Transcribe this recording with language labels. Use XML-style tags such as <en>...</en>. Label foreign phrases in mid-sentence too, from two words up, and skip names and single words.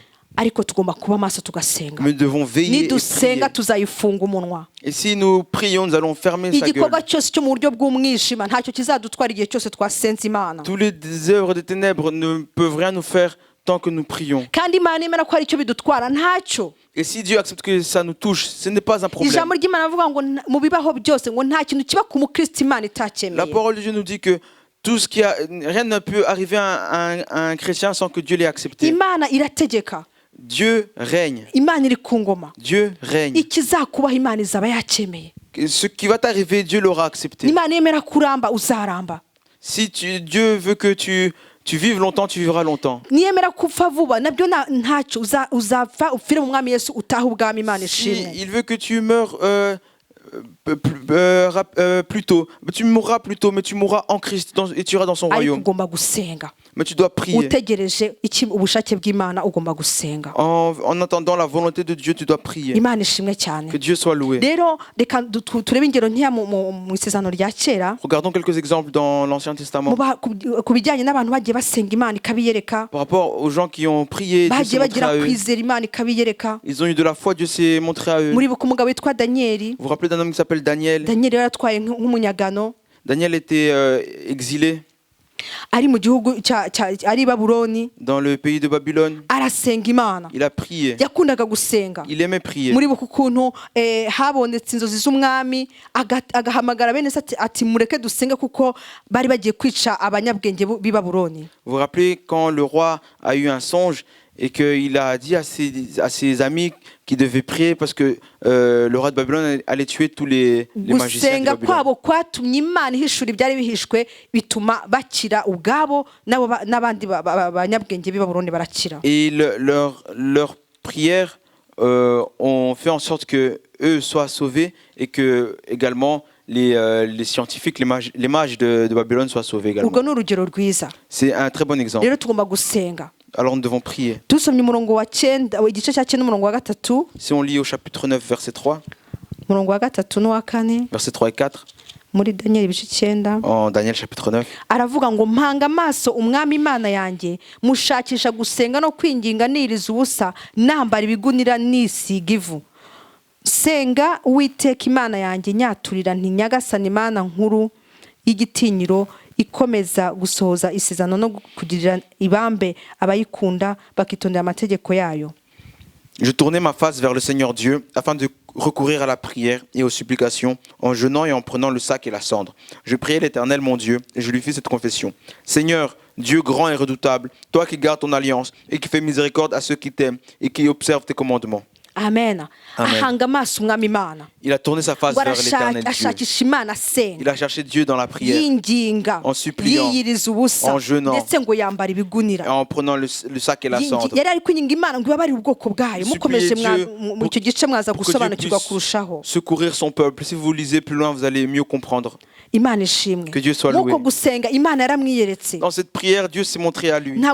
<rw>Ariko tugomba kuba maso tugasenga.</rw> <fr>Mais nous devons veiller et prier.</fr> <rw>Nidusenga tuzayifunga umunwa.</rw> <fr>Et si nous prions, nous allons fermer sa gueule.</fr> <rw>Igikorwa cyose cyo mu buryo bw'umwijima ntacyo kizadutwara igihe cyose twasenze Imana.</rw> <fr>Tous les œuvres des ténèbres ne peuvent rien nous faire tant que nous prions.</fr> <rw>Kandi Imana imera ko hari icyo bidutwara ntacyo.</rw> <fr>Et si Dieu accepte que ça nous touche, ce n'est pas un problème.</fr> <rw>Ijambo ry'Imana avuga ngo mu bibaho byose ngo nta kintu kiba ku mukristo Imana</rw> <fr>La</fr> <rw>itacyemeye.</rw> <fr>parole de Dieu nous dit que rien ne peut arriver à un chrétien sans que Dieu l'ait accepté.</fr> <rw>Imana irategeka.</rw> <fr>Dieu règne.</fr> <rw>Imana iri ku ngoma.</rw> <fr>Dieu règne.</fr> <rw>Ikizakubaho Imana izaba yacyemeye.</rw> <fr>Ce qui va t'arriver, Dieu l'aura accepté.</fr> <rw>Imana yemera kuramba uzaramba.</rw> <fr>Si Dieu veut que tu vives longtemps, tu vivras longtemps.</fr> <rw>Niyemera kupfa vuba nabyo ntacyo uzapfa upfire mu mwami Yesu utaha ubwami Imana</rw> <fr>Si</fr> <rw>ishimwe.</rw> <fr>il veut que tu meurs plus tôt, tu mourras plus tôt, mais tu mourras en Christ et tu iras dans son</fr> <rw>Ariko</rw> <fr>royaume.</fr> <rw>ugomba gusenga.</rw> <fr>Mais tu dois prier.</fr> <rw>Utegereje ubushake bw'Imana ugomba gusenga.</rw> <fr>En attendant la volonté de Dieu, tu dois prier.</fr> <rw>Imana ishimwe cyane.</rw> <fr>Que Dieu soit loué.</fr> <rw>Rero reka turebe ingero ntiya mu isezerano rya kera.</rw> <fr>Regardons quelques exemples dans l'Ancien Testament.</fr> <rw>Ku bijyanye n'abantu bagiye basenga Imana ikabiyereka.</rw> <fr>Par rapport aux gens qui ont prié, Dieu s'est</fr> <rw>Bagiye</rw> <fr>montré</fr> <rw>bagira</rw> <fr>à eux.</fr> <rw>kwizera Imana ikabiyereka.</rw> <fr>Ils ont eu de la foi, Dieu s'est montré à eux.</fr> <rw>Muri buku umugabo witwa Danieli.</rw> <fr>Vous vous rappelez d'un homme qui s'appelle Daniel?</fr> <rw>Danieli yaratwaye nk'umunyagano.</rw> <fr>Daniel était exilé</fr> <rw>Ari mu gihugu ari Babuloni.</rw> <fr>dans le pays de Babylone.</fr> <rw>Arasenga Imana.</rw> <fr>Il a prié.</fr> <rw>Yakundaga gusenga.</rw> <fr>Il aimait prier.</fr> <rw>Muri buku ukuntu habonetse inzozi z'umwami agahamagara bene se ati mureke dusenge kuko bari bagiye kwica abanyabwenge b'i Babuloni.</rw> <fr>Vous vous rappelez quand le roi a eu un songe et qu'il a dit à ses amis qu'ils devaient prier parce que le roi de Babylone allait tuer tous les magiciens de</fr> <rw>Gusenga</rw> <fr>Babylone.</fr> <rw>kwabo kwatumye Imana ihishura ibyari bihishwe bituma bakira ubwabo n'abandi banyabwenge b'i Babuloni barakira.</rw> <fr>Et leur prière ont fait en sorte que eux soient sauvés et que également les scientifiques, les mages de Babylone soient sauvés également.</fr> <rw>Urwo ni urugero rwiza.</rw> <fr>C'est un très bon exemple.</fr> <rw>Rero tugomba gusenga.</rw> <fr>Alors nous devons prier.</fr> <rw>Dusomye umurongo wa 9 igice cya 9 umurongo wa 3.</rw> <fr>Si on lit au chapitre 9, verset 3,</fr> <rw>Umurongo wa 3 n'uwa 4</rw> <fr>verset 3 et 4,</fr> <rw>muri Daniel ibice 9.</rw> <fr>en Daniel chapitre 9,</fr> <rw>Aravuga ngo mpanga amaso umwami Imana yanjye mushakisha gusenga no kwinginga niriza ubusa nambara ibigunira nisiga ivu. Senga Uwiteka Imana yanjye nyaturira nti Nyagasani Imana nkuru y'igitinyiro ikomeza gusohoza isezerano no kugirira ibambe abayikunda bakitondera amategeko yayo.</rw> <fr>Je tournai ma face vers le Seigneur Dieu afin de recourir à la prière et aux supplications en jeûnant et en prenant le sac et la cendre. Je priai l'Éternel mon Dieu et je lui fis cette confession. Seigneur, Dieu grand et redoutable, toi qui gardes ton alliance et qui fais miséricorde à ceux qui t'aiment et qui observent tes commandements.</fr> <rw>amen</rw> <fr>Amen.</fr> <rw>ahanga amaso umwami imana</rw> <fr>Il a tourné sa face</fr> <rw>ngo</rw> <fr>vers l'Éternel Dieu.</fr> <rw>ashakisha imana asenga</rw> <fr>Il a cherché Dieu dans la prière</fr> <rw>yinginga</rw> <fr>en suppliant,</fr> <rw>yiyiriza ubusa</rw> <fr>en jeûnant,</fr> <rw>ndetse ngo yambara</rw> <fr>et</fr> <rw>ibigunira</rw> <fr>en prenant le sac et la cendre.</fr> <rw>yari ari kwinginga imana ngo ibabarire ubwoko bwayo mukomeje</rw> <fr>Dieu</fr> <rw>mu icyo gice mwaza</rw> <fr>pour que Dieu</fr> <rw>gusobanukirwa</rw> <fr>puisse</fr> <rw>kurushaho</rw> <fr>secourir son peuple. Si vous lisez plus loin, vous allez mieux comprendre.</fr> <rw>imana ishimwe</rw> <fr>Que Dieu soit loué.</fr> <rw>nk'uko gusenga imana yaramwiyeretse</rw> <fr>Dans cette prière, Dieu s'est montré à lui.</fr>